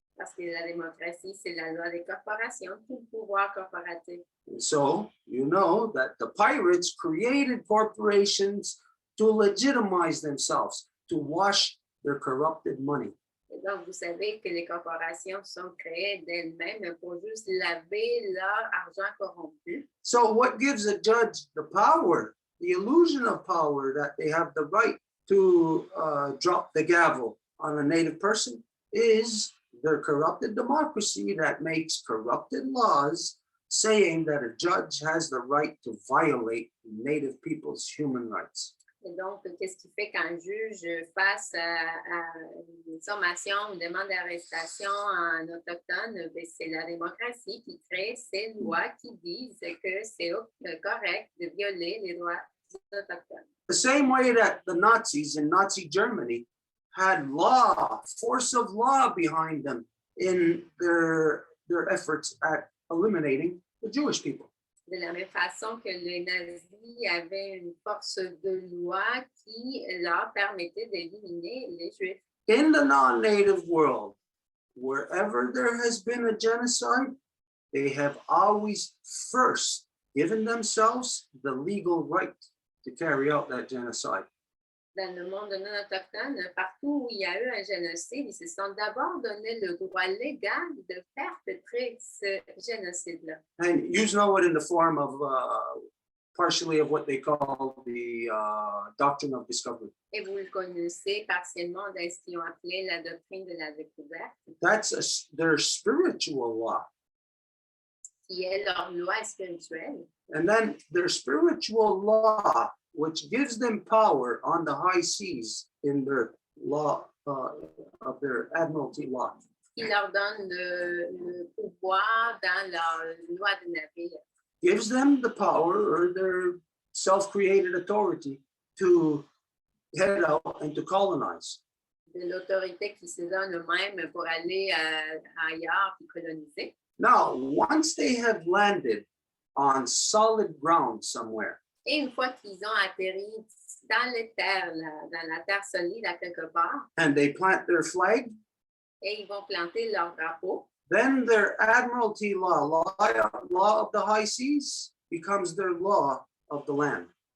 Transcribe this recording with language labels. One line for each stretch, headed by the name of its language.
French: Parce que la démocratie, c'est la loi des corporations, tout le pouvoir corporatif.
English: And so you know that the pirates created corporations to legitimize themselves, to wash their corrupted money.
French: Et donc, vous savez que les corporations sont créées d'elles-mêmes pour juste laver leur argent corrompu.
English: So what gives a judge the power, the illusion of power that they have the right to drop the gavel on a native person is their corrupted democracy that makes corrupted laws saying that a judge has the right to violate native people's human rights.
French: Et donc, qu'est-ce qui fait qu'un juge, face à une sommation, une demande d'arrestation en autochtone, ben, c'est la démocratie qui crée ces lois qui disent que c'est correct de violer les droits des autochtones.
English: The same way that the Nazis in Nazi Germany had law, force of law behind them in their efforts at eliminating the Jewish people.
French: De la même façon que les nazis avaient une force de loi qui leur permettait d'éliminer les Juifs.
English: In the non-native world, wherever there has been a genocide, they have always first given themselves the legal right to carry out that genocide.
French: Dans le monde non autochtone, partout où il y a eu un génocide, ils se sont d'abord donné le droit légal de perpétrer ce génocide-là.
English: And you know it in the form of partially of what they call the doctrine of discovery.
French: Et vous le connaissez partiellement dans ce qu'ils ont appelé la doctrine de la découverte,
English: That's their spiritual law.
French: qui est leur loi spirituelle.
English: And then their spiritual law, which gives them power on the high seas in their law of their admiralty law.
French: Qui leur donne le pouvoir dans leur loi de navire.
English: Gives them the power or their self-created authority to head out and to colonize.
French: De l'autorité qui se donne eux-mêmes pour aller ailleurs et coloniser.
English: Now, once they have landed on solid ground somewhere,
French: Et une fois qu'ils ont atterri dans les terres, dans la terre solide à quelque part,
English: and they plant their flag,
French: et ils vont planter leur drapeau,
English: then their admiralty law of the high seas, becomes their law of the land.